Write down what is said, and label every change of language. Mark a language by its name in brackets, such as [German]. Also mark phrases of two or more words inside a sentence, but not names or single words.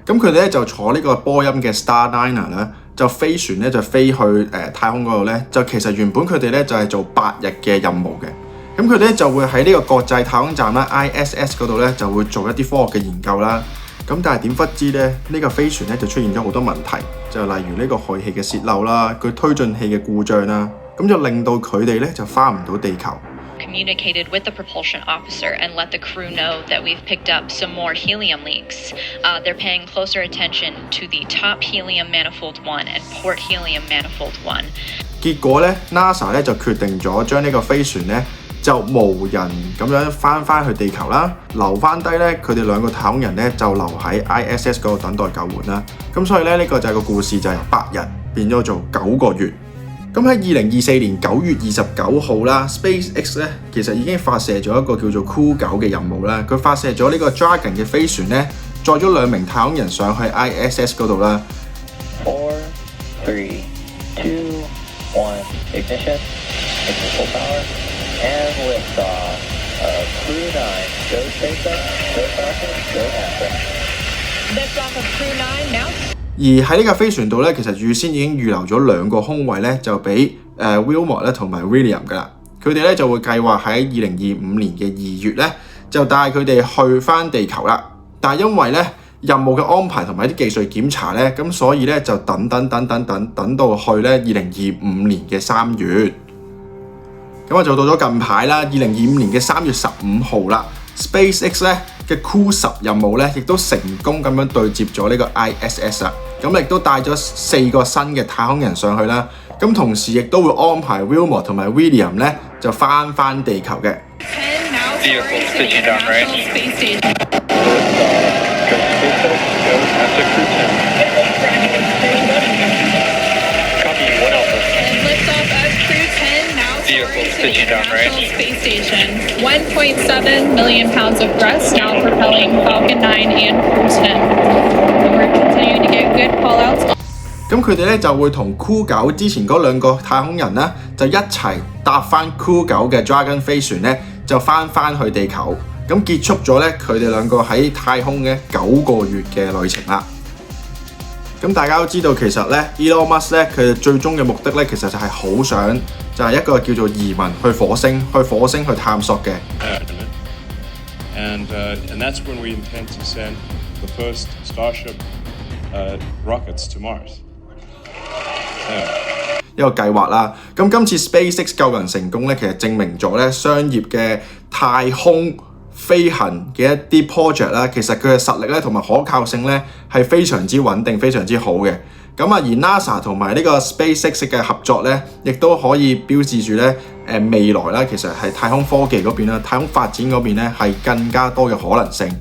[Cantonese] 咁佢哋咧就坐呢個波音嘅 Starliner 啦，就飛船咧就飛去太空嗰度咧，就其實原本佢哋咧就係做8日嘅任務嘅。咁佢哋咧就會喺呢個國際太空站啦 ISS 嗰度咧就會做一啲科學嘅研究啦。咁但係點不知咧，呢個飛船咧就出現咗好多問題，就例如呢個氦氣嘅洩漏啦，佢推進器嘅故障啦，咁就令到佢哋咧就返唔到地球。 [English] Communicated with the propulsion officer and let the crew know that we've picked up some more helium leaks. They're paying closer attention to the top helium manifold 1 and port helium manifold 1. [Cantonese] 結果咧 ，NASA 咧就決定咗將呢個飛船咧就無人咁樣翻去地球啦，留翻低咧佢哋2個太空人咧就留喺 ISS 嗰度等待救援啦。咁所以咧呢個就係個故事，就係由8日變咗做9個月。咁喺2024年9月29號啦 ，SpaceX 咧其實已經發射咗一個叫做 Crew 9嘅任務啦。佢發射咗呢個 Dragon 嘅飛船咧，載咗2名太空人上去 ISS 嗰度啦。 [English] 4, 3, 2, 1, ignition, full power, and liftoff. Crew 9, go SpaceX, go Falcon, go NASA. Liftoff of Crew 9 now. [Cantonese] 而喺呢架飛船度咧，其實預先已經預留咗2個空位咧，就俾Wilmore 咧同埋 William 噶啦。佢哋咧就會計劃喺2025年嘅2月咧，就帶佢哋去翻地球啦。但係因為咧任務嘅安排同埋啲技術檢查咧，咁所以咧就等到去咧2025年嘅3月。咁啊就到咗近排啦，2025年嘅3月15號啦 ，SpaceX 咧嘅 Crew 10任務咧，亦都成功咁樣對接咗呢個 ISS 啦。咁亦都帶咗4個新嘅太空人上去啦。咁同時亦都會安排 Wilmore 同埋 William 咧就翻地球嘅。 [English] Space Station. 1.7 million pounds of thrust now propelling Falcon 9 and Crew 10. We're continuing to get good callouts. [Cantonese] 咁佢哋咧就會同 Crew 9之前嗰2個太空人啦，就一齊搭翻 Crew 9嘅 Dragon 飛船咧，就翻去地球。咁結束咗咧佢哋2個喺太空嘅9個月嘅旅程啦。咁大家都知道其實咧 Elon Musk 咧佢最終嘅目的咧，其實就係好想就係一個叫做移民去火星去探索嘅。 [English] And that's when we intend to send the first Starship rockets to Mars. [Cantonese] 一個計劃啦。咁今次 SpaceX 救人成功咧，其實證明咗咧商業嘅太空飛行嘅一啲 project 啦，其實佢嘅實力咧同埋可靠性咧係非常之穩定、非常之好嘅。咁啊，而 NASA 同埋呢個 SpaceX 嘅合作咧，亦都可以標誌住咧未來啦，其實係太空科技嗰邊啦，太空發展嗰邊咧係更加多嘅可能性。